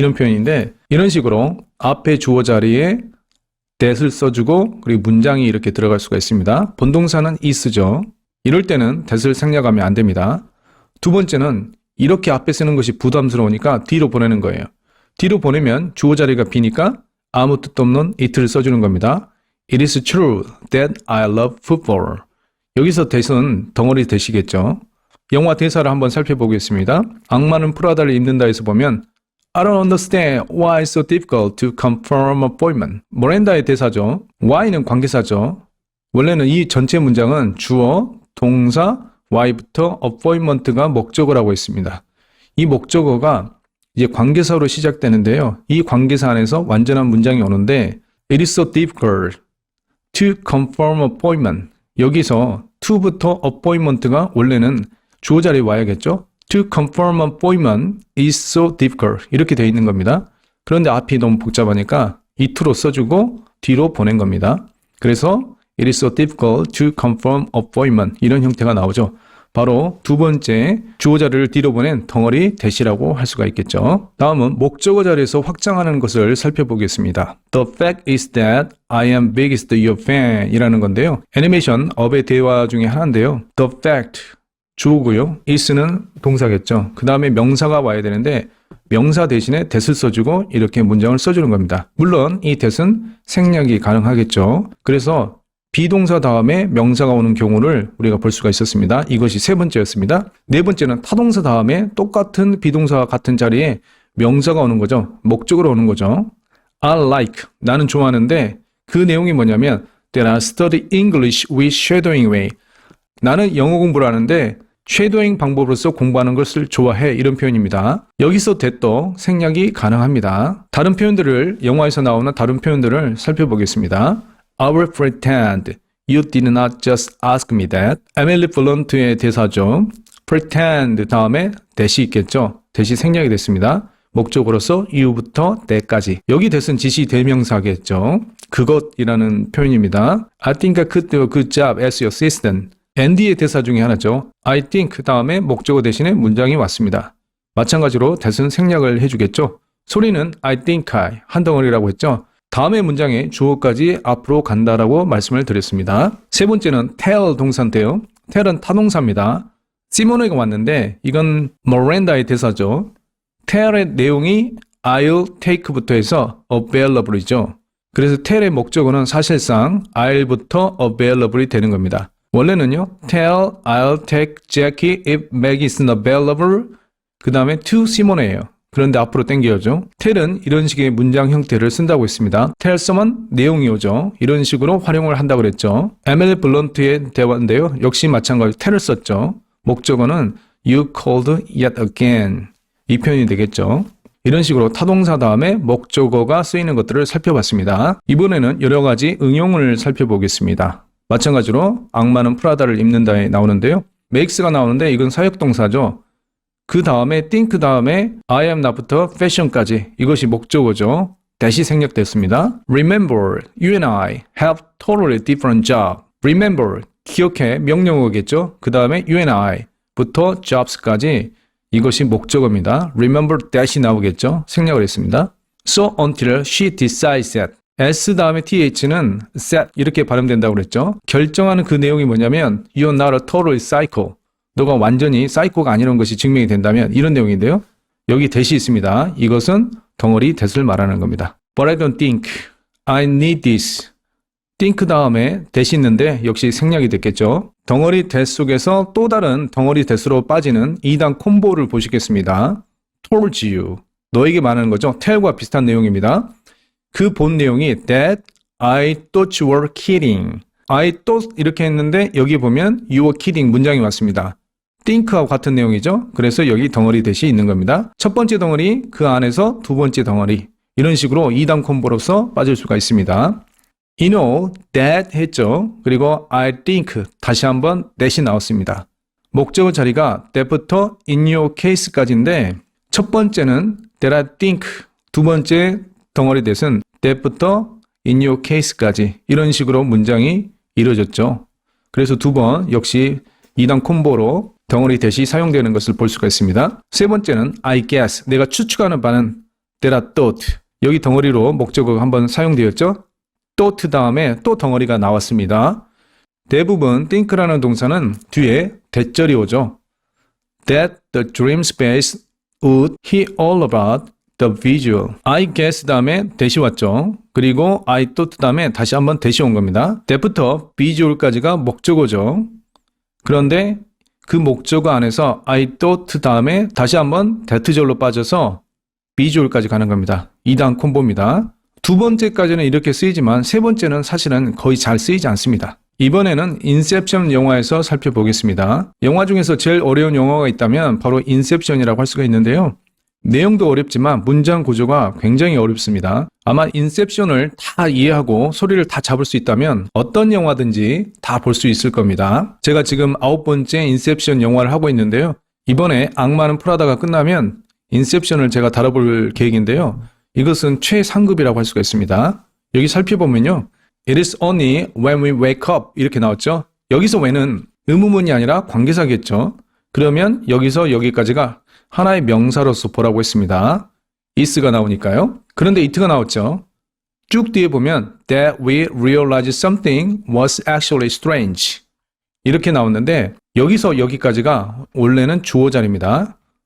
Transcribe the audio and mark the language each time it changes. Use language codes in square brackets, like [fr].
[ko] 이런 표현인데 이런 식으로 앞에 주어 자리에 that을 써주고 그리고 문장이 이렇게 들어갈 수가 있습니다. 본동사는 is죠. 이럴 때는 that을 생략하면 안 됩니다. 두 번째는 이렇게 앞에 쓰는 것이 부담스러우니까 뒤로 보내는 거예요. 뒤로 보내면 주어 자리가 비니까 아무 뜻도 없는 it를 써주는 겁니다. [en] It is true that I love football. [ko] 여기서 that은 덩어리 that이겠죠. 영화 대사를 한번 살펴보겠습니다. 악마는 프라다를 입는다에서 보면 [en] I don't understand why it's so difficult to confirm appointment. [ko] 모렌다의 대사죠. why는 관계사죠. 원래는 이 전체 문장은 주어, 동사, why부터 appointment가 목적어라고 했습니다. 이 목적어가 이제 관계사로 시작되는데요. 이 관계사 안에서 완전한 문장이 오는데 [en] It is so difficult to confirm appointment. [ko] 여기서 to부터 appointment가 원래는 주어 자리에 와야겠죠. [en] To confirm appointment is so difficult. [ko] 이렇게 되어 있는 겁니다. 그런데 앞이 너무 복잡하니까 이 to로 써주고 뒤로 보낸 겁니다. [en] 그래서 It is so difficult to confirm appointment. [ko] 이런 형태가 나오죠. 바로 두 번째 주어 자리를 뒤로 보낸 덩어리 that이라고 할 수가 있겠죠. 다음은 목적어 자리에서 확장하는 것을 살펴보겠습니다. [en] The fact is that I am biggest your fan [ko] 이라는 건데요. 애니메이션 업의 대화 중에 하나인데요. The fact 주어고요. is는 동사겠죠. 그 다음에 명사가 와야 되는데 명사 대신에 that을 써주고 이렇게 문장을 써주는 겁니다. 물론 이 that은 생략이 가능하겠죠. 그래서 비동사 다음에 명사가 오는 경우를 우리가 볼 수가 있었습니다. 이것이 세 번째였습니다. 네 번째는 타동사 다음에 똑같은 비동사와 같은 자리에 명사가 오는 거죠. 목적으로 오는 거죠. [en] I like, [ko] 나는 좋아하는데 그 내용이 뭐냐면 [en] That I study English with shadowing way. [ko] 나는 영어 공부를 하는데 쉐도잉 방법으로서 공부하는 것을 좋아해. 이런 표현입니다. 여기서 that도 생략이 가능합니다. 다른 표현들을 영화에서 나오는 다른 표현들을 살펴보겠습니다. [en] I will pretend you did not just ask me that. [ko] 에밀리 블런트의 대사죠. pretend 다음에 that이 있겠죠. that이 생략이 됐습니다. 목적으로서 you부터 that까지. 여기 that은 지시 대명사겠죠. 그것이라는 표현입니다. [en] I think I could do a good job as your assistant. [ko] 앤디의 대사 중에 하나죠. I think 다음에 목적어 대신에 문장이 왔습니다. 마찬가지로 that은 생략을 해주겠죠. 소리는 I think I 한 덩어리라고 했죠. 다음의 문장에 주어까지 앞으로 간다라고 말씀을 드렸습니다. 세 번째는 tell 동사인데요. tell은 타동사입니다. 시모네가 왔는데 이건 모렌다의 대사죠. tell의 내용이 I'll take부터 해서 available이죠. 그래서 tell의 목적어는 사실상 I'll부터 available이 되는 겁니다. 원래는요. [en] tell I'll take Jackie if Maggie isn't available [ko] 그 다음에 [en] to 시모네예요. [ko] 그런데 앞으로 당겨야죠. tell은 이런 식의 문장 형태를 쓴다고 했습니다. tell someone 내용이 오죠. 이런 식으로 활용을 한다고 그랬죠. 에밀리 블런트의 대화인데요. 역시 마찬가지로 tell을 썼죠. 목적어는 you called yet again 이 표현이 되겠죠. 이런 식으로 타동사 다음에 목적어가 쓰이는 것들을 살펴봤습니다. 이번에는 여러 가지 응용을 살펴보겠습니다. 마찬가지로 악마는 프라다를 입는다에 나오는데요. makes가 나오는데 이건 사역동사죠. 그 다음에 think 다음에 I am not부터 fashion까지 이것이 목적어죠. that이 생략됐습니다. [en] Remember, you and I have totally different job. [ko] Remember, 기억해, 명령어겠죠. 그 다음에 you and I부터 jobs까지 이것이 목적어입니다. Remember that이 나오겠죠. 생략을 했습니다. [en] So until she decides that [ko] S 다음에 TH는 set 이렇게 발음된다고 그랬죠. 결정하는 그 내용이 뭐냐면 [en] You're not a total psycho. [ko] 너가 완전히 사이코가 아니라는 것이 증명이 된다면 이런 내용인데요. 여기 that이 있습니다. 이것은 덩어리 that을 말하는 겁니다. [en] But I don't think I need this. [ko] think 다음에 that이 있는데 역시 생략이 됐겠죠. 덩어리 that 속에서 또 다른 덩어리 that으로 빠지는 2단 콤보를 보시겠습니다. told you. 너에게 말하는 거죠. tell과 비슷한 내용입니다. 그 본 내용이 [en] that I thought you were kidding. [ko] I thought 이렇게 했는데 여기 보면 [en] you were kidding [ko] 문장이 왔습니다. think하고 같은 내용이죠. 그래서 여기 덩어리 that이 있는 겁니다. 첫 번째 덩어리 그 안에서 두 번째 덩어리 이런 식으로 2단 콤보로서 빠질 수가 있습니다. [en] You know that 했죠. [ko] 그리고 I think 다시 한번 that이 나왔습니다. 목적어 자리가 that부터 in your case까지인데 첫 번째는 that I think 두 번째 덩어리 that은 that부터 in your case까지 이런 식으로 문장이 이루어졌죠. 그래서 두 번 역시 2단 콤보로 덩어리 that이 사용되는 것을 볼 수가 있습니다. 세 번째는 I guess 내가 추측하는 바는 that I thought 여기 덩어리로 목적어가 한번 사용되었죠. thought 다음에 또 덩어리가 나왔습니다. 대부분 think라는 동사는 뒤에 that절이 오죠. [en] That the dream space would hear all about the visual. [ko] I guess 다음에 that이 왔죠. 그리고 I thought 다음에 다시 한번 that이 온 겁니다. that부터 visual까지가 목적어죠. 그런데 그 목적어 안에서 I thought 다음에 다시 한번 that절로 빠져서 visual까지 가는 겁니다. 2단 콤보입니다. 두 번째까지는 이렇게 쓰이지만 세 번째는 사실은 거의 잘 쓰이지 않습니다. 이번에는 인셉션 영화에서 살펴보겠습니다. 영화 중에서 제일 어려운 영화가 있다면 바로 인셉션이라고 할 수가 있는데요. 내용도 어렵지만 문장 구조가 굉장히 어렵습니다. 아마 인셉션을 다 이해하고 소리를 다 잡을 수 있다면 어떤 영화든지 다 볼 수 있을 겁니다. 제가 지금 9번째 인셉션 영화를 하고 있는데요. 이번에 악마는 프라다가 끝나면 인셉션을 제가 다뤄볼 계획인데요. 이것은 최상급이라고 할 수가 있습니다. 여기 살펴보면요. [en] It is only when we wake up [ko] 이렇게 나왔죠. 여기서 when은 의문문이 아니라 관계사겠죠. 그러면 여기서 여기까지가 하나의 명사로서 보라고 했습니다. is가 나오니까요. 그런데 it가 나왔죠. 쭉 뒤에 보면 [en] that we realized something was actually strange [ko] 이렇게 나왔는데 여기서 여기까지가 원래는 주어 자리입니다.